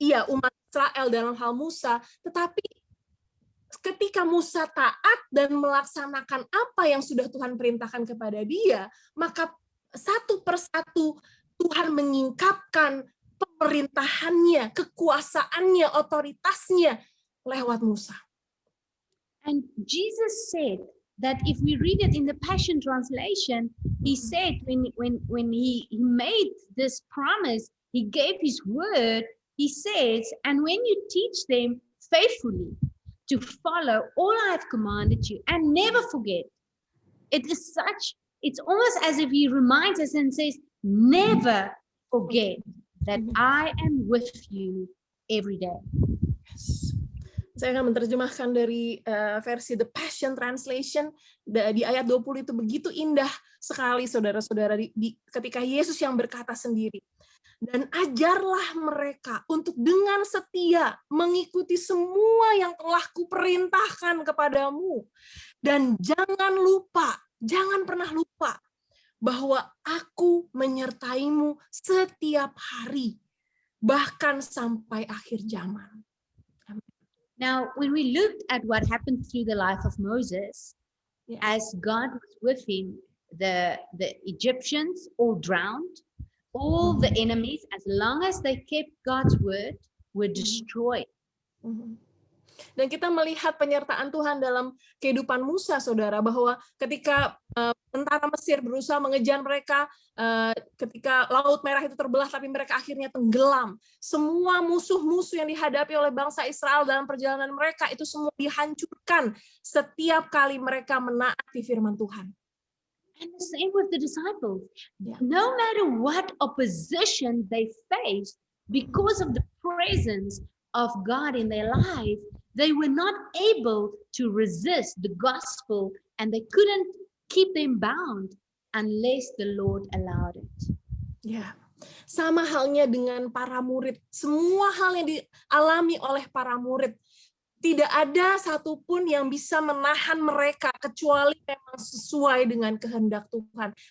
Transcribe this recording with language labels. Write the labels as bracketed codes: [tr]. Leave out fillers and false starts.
[id] umat Israel dalam hal Musa, tetapi ketika Musa taat dan melaksanakan apa yang sudah Tuhan perintahkan kepada dia, maka satu persatu Tuhan menyingkapkan pemerintahannya, kekuasaannya, otoritasnya lewat Musa. [en] And Jesus said that if we read it in the Passion Translation, he said when he made this promise, he gave his word, he says, and when you teach them faithfully to follow all I have commanded you and never forget. It's almost as if he reminds us and says, never forget that I am with you every day. [id] Yes. Saya akan menerjemahkan dari versi The Passion Translation. Di ayat 20 itu begitu indah sekali, saudara-saudara, ketika Yesus yang berkata sendiri. Dan ajarlah mereka untuk dengan setia mengikuti semua yang telah kuperintahkan kepadamu. Dan jangan pernah lupa bahwa aku menyertaimu setiap hari, bahkan sampai akhir zaman. [en] Now, when we looked at what happened through the life of Moses, as God was with him, the Egyptians all drowned, all the enemies, as long as they kept God's word, were destroyed. [id] Dan kita melihat penyertaan Tuhan dalam kehidupan Musa, saudara, bahwa ketika tentara Mesir berusaha mengejar mereka, ketika Laut Merah itu terbelah, tapi mereka akhirnya tenggelam. Semua musuh-musuh yang dihadapi oleh bangsa Israel dalam perjalanan mereka, itu semua dihancurkan setiap kali mereka menaati firman Tuhan. [en] And the same with the disciples. No matter what opposition they faced, because of the presence of God in their life, they were not able to resist the gospel, and they couldn't keep them bound unless the Lord allowed it. [id] Ya, sama halnya dengan para murid. Semua hal yang dialami oleh para murid, tidak ada satupun yang bisa menahan mereka kecuali memang sesuai dengan kehendak Tuhan.